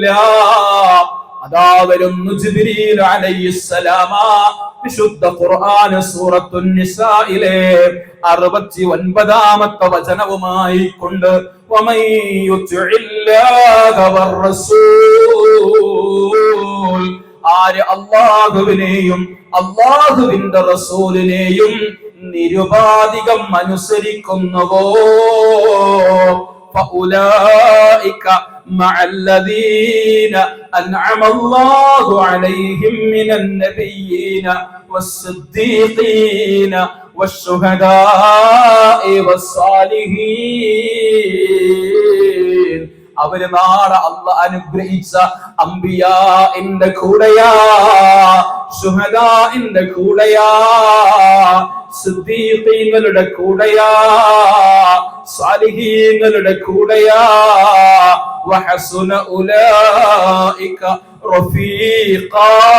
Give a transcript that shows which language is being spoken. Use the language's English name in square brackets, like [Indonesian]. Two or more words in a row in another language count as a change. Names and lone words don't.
[Malayalam] അതാ വരുന്നു ജിബ്രീൽ അലൈഹിസ്സലാം, വിശുദ്ധ ഖുർആൻ സൂറത്തുൻ നിസായിലെ 69ാമത്തെ വചനവുമായി കൊണ്ട് [Arabic] ومن يطع الله വറസൂൽ, [Malayalam] ആര് അല്ലാഹുവിനെയും അല്ലാഹുവിന്റെ റസൂലിനെയും നിരുപാധികം അനുസരിക്കുന്നുവോ [Arabic] فأولئك مع الذين أنعم الله عليهم من النبيين والصديقين والشهداء والصالحين. [Malayalam] അവര് നാളെ അല്ലാഹ് അനുഗ്രഹിച്ച അംബിയാഇന്റെ കൂടെയാ, ശുഹദാഇന്റെ കൂടെയാ, സിദ്ദീഖീങ്ങളുടെ കൂടെയാ, സാലിഹീങ്ങളുടെ കൂടെയാ. [Arabic] وحسن أولئك رفيقا.